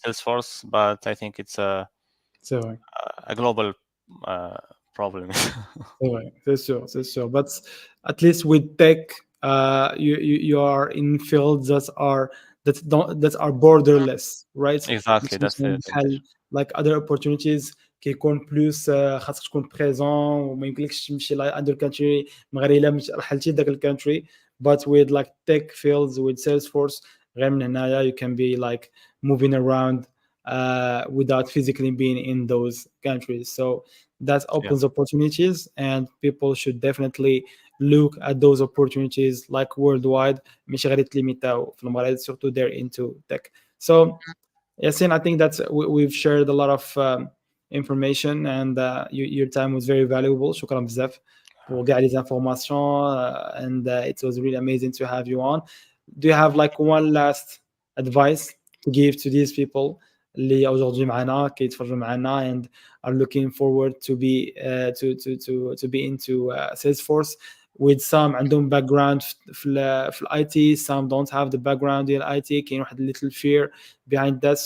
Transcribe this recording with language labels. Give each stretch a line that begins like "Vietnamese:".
English: in Salesforce, but I think it's So a global uh, problem.
French: ouais, c'est sûr.
English: But at least with tech, you are in fields that are borderless, right? Exactly,
Arabic: مش
English: that's the
Arabic: مثلا
English: advantage.
Arabic: بحال
English: like other opportunities
Arabic: كيكون بلوس خاصك تكون بريزون وما يمكنلكش تمشي ل
English: other country
Arabic: من غير الا رحلتي لذاك الكونتري.
English: But with like tech fields with Salesforce
Arabic: غير من هنايا
English: you can be like moving around without physically being in those countries. So that Yeah, opens opportunities, and people should definitely look at those opportunities like worldwide.
Arabic: مش غير يتليميتاو في المغرب,
French: surtout
English: they're into tech. So Yasin, I think that we've shared a lot of information, and your time was very valuable.
Arabic: شكرا بزاف
French: pour كاع les informations,
English: and it was really amazing to have you on. Do you have like one last advice to give to these people
Arabic: اللي aujourd'hui معنا كيتفرجوا معنا
English: and are looking forward to be to be into Salesforce, with some
Arabic: عندهم
English: background
Arabic: في الاي تي,
English: some don't have the background in IT,
Arabic: كاين واحد
English: little fear behind that.